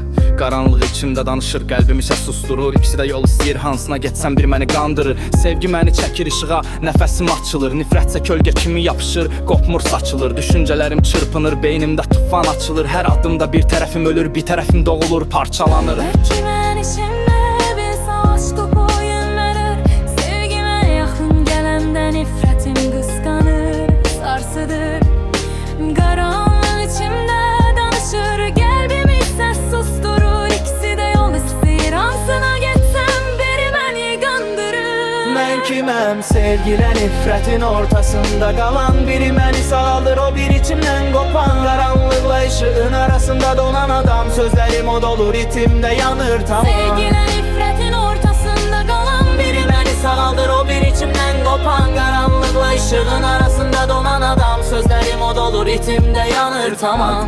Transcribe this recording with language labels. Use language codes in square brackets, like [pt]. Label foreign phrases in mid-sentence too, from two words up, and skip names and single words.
[az] Qaranlıq içimdə danışır, qəlbimi isə susturur. İkisi də yol istəyir, hansına getsəm bir məni qandırır. Sevgi məni çəkir işığa, nəfəsim açılır. Nifrətsə kölgə kimi yapışır, qopmur saçılır. Düşüncələrim çırpınır, beynimdə tufan açılır. Hər addımda bir tərəfim ölür, bir tərəfim doğulur, parçalanır. [tr] Belki ben içimde bir savaş kopuyor, yönlenir. Sevgime yakın gelende nefretim kıskanır, sarsıdır. Karanlığın içimde danışır, kalbimi ise susturur. İkisi de yol ister, hansına geçsem biri beni kandırır. [az] Ben kiməm? Sevgilə nifrətin ortasında qalan, biri məni sağaldır, o bir içimdən qopan. Qaranlıqla ışığın arasında donan adam, sözlərim od olur, itimdə yanır tamam. [tr] Sevgiyle nefretin ortasında kalan biri [az] Beni sağaldır, o bir içimdən qopan. Qaranlıqla ışığın arasında donan adam, sözlərim od olur, itimdə yanır tamam.